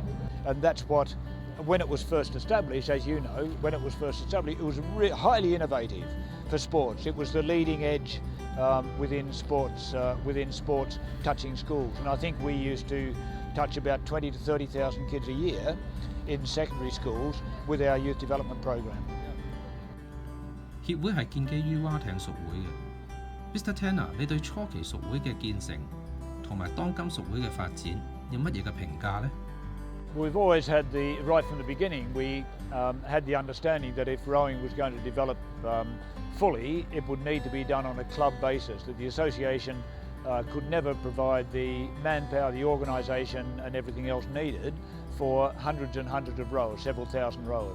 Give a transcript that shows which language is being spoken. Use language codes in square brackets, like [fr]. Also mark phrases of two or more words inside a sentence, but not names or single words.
[en] And that's what, when it was first established, as you know, when it was first established, it was highly innovative for sports. It was the leading edge within sports touching schools. And I think we used to touch about 20 to 30,000 kids a year in secondary schools with our youth development program. [yue] 協會係建基於蛙艇屬會嘅。Mr. Tanner，你對初期屬會嘅建成同埋當今屬會嘅發展有乜嘢嘅評價呢？ [en] We've always had right from the beginning, we had the understanding that if rowing was going to develop fully, it would need to be done on a club basis, that the association could never provide the manpower, the organisation and everything else needed for hundreds and hundreds of rowers, several thousand rowers.